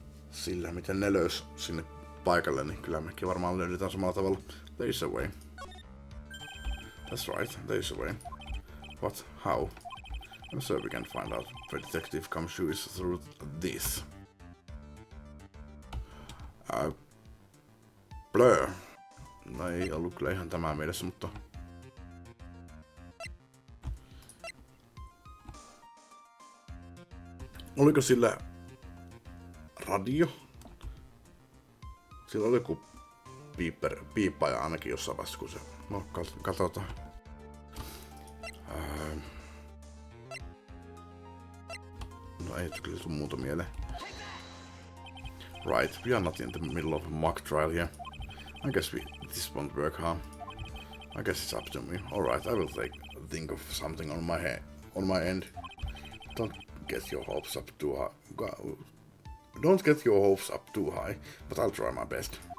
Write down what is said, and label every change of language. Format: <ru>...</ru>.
<fi>Sillä miten ne löys sinne paikalle, niin kyllä mekin varmaan löydetään samalla tavalla.</fi> <en>There is a way. That's right, there is a way. What? How? I'm sure we can find out where Detective Kamshu is through this. Blur.</en> <fi>No ei ollut kyllä ihan tämä mielessä, mutta... Oliko sillä radio? Sillä oli joku piippaaja ainakin jossain vaiheessa, kun se... No, katsotaan. No ei kyllä tule muuta mieleen.</fi> <en>Right, we are not in the middle of a mock trial here. I guess this won't work, huh? I guess it's up to me. Alright, I will think of something on my end. Don't get your hopes up too high. Don't get your hopes up too high, but I'll try my best.</en>